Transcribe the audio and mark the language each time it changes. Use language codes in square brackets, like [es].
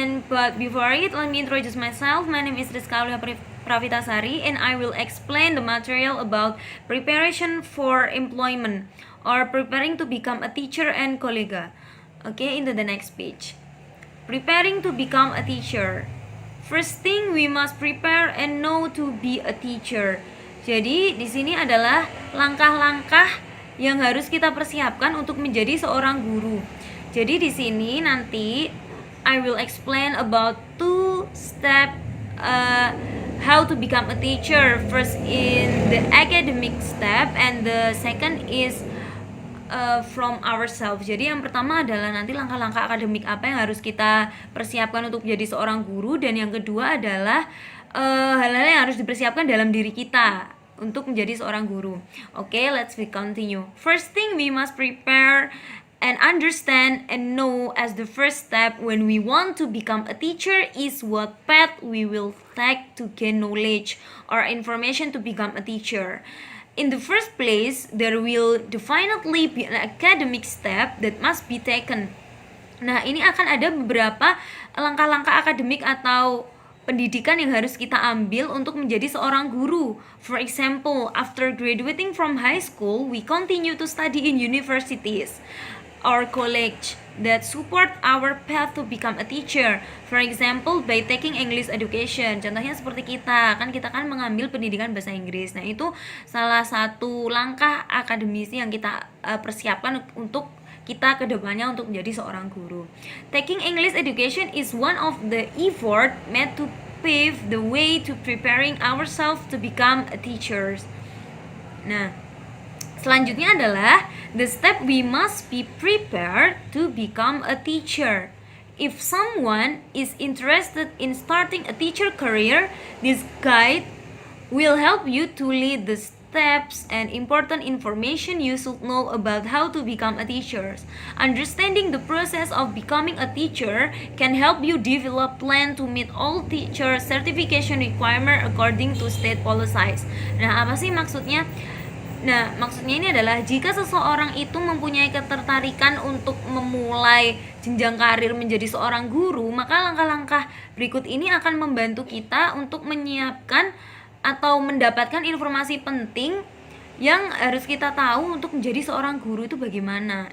[en] But before it, let me introduce myself. My name is Rizka Aulia Pravitasari, and I will explain the material about preparation for employment or preparing to become a teacher and kolega. Okay, into the next page. Preparing to become a teacher. First thing, we must prepare and know to be a teacher. [id] Jadi di sini adalah langkah-langkah yang harus kita persiapkan untuk menjadi seorang guru. Jadi di sini nanti [en] I will explain about 2 step how to become a teacher. First in the academic step, and the second is from ourselves. [id] Jadi yang pertama adalah nanti langkah-langkah akademik apa yang harus kita persiapkan untuk menjadi seorang guru, dan yang kedua adalah hal-hal yang harus dipersiapkan dalam diri kita untuk menjadi seorang guru. [en] Okay, let's continue. First thing, we must prepare and understand and know as the first step when we want to become a teacher is what path we will take to gain knowledge or information to become a teacher. In the first place, there will definitely be an academic step that must be taken. [id] Nah, ini akan ada beberapa langkah-langkah akademik atau pendidikan yang harus kita ambil untuk menjadi seorang guru. [en] For example, after graduating from high school, we continue to study in universities or college that support our path to become a teacher. For example, by taking English education. [id] Contohnya seperti kita kan mengambil pendidikan bahasa Inggris. Nah, itu salah satu langkah akademisi yang kita persiapkan untuk kita kedepannya untuk menjadi seorang guru. [en] Taking English education is one of the effort made to pave the way to preparing ourselves to become a teachers. [id] Nah, selanjutnya adalah [en] the step we must be prepared to become a teacher. If someone is interested in starting a teacher career, this guide will help you to lead the steps and important information you should know about how to become a teacher. Understanding the process of becoming a teacher can help you develop plan to meet all teacher certification requirement according to state policies. [id] Nah, apa sih maksudnya? Nah, maksudnya ini adalah jika seseorang itu mempunyai ketertarikan untuk memulai jenjang karir menjadi seorang guru, maka langkah-langkah berikut ini akan membantu kita untuk menyiapkan atau mendapatkan informasi penting yang harus kita tahu untuk menjadi seorang guru itu bagaimana.